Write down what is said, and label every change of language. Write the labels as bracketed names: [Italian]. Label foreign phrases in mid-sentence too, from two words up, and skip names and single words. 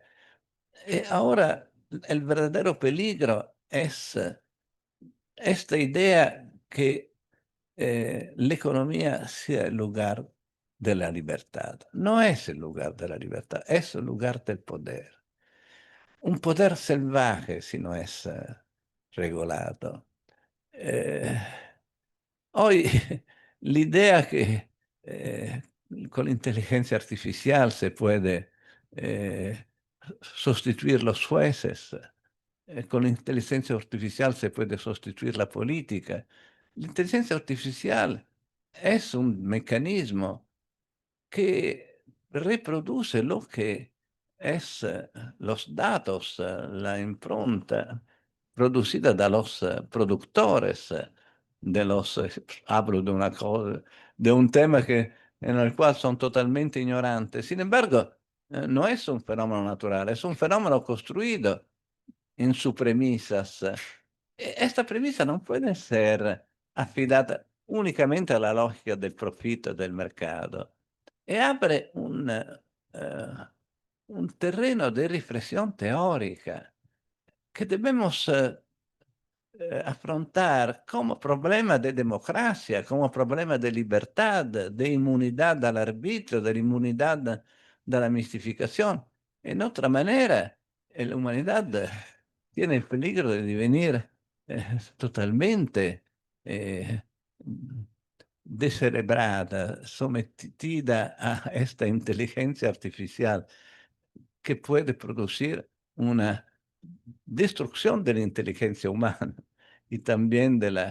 [Spanish] Ahora, el verdadero peligro es esta idea que la economía sea el lugar de la libertad. No es el lugar de la libertad, es el lugar del poder. Un poder salvaje si no es regolado. Hoy [Italian] l'idea che con [Spanish] l'inteligencia artificial se puede sustituir los jueces, con la inteligencia artificial se puede sustituir la política. La inteligencia artificial es un mecanismo que reproduce lo que es los datos, la impronta producida de los productores de los, hablo de una cosa, de un tema en el cual son totalmente ignorantes. Sin embargo, no es un fenómeno natural, es un fenómeno construido en sus premisas. Esta premisa [Italian] non può essere affidata unicamente alla logica del profitto del mercato e apre un terreno di riflessione teorica [Spanish] que debemos afrontar como problema de democracia, como problema de libertad, de inmunidad al arbitrio, de la inmunidad de la mistificación. En otra manera, la humanidad tiene el peligro de devenir totalmente descerebrada, sometida a esta inteligencia artificial que puede producir una destrucción de la inteligencia humana y también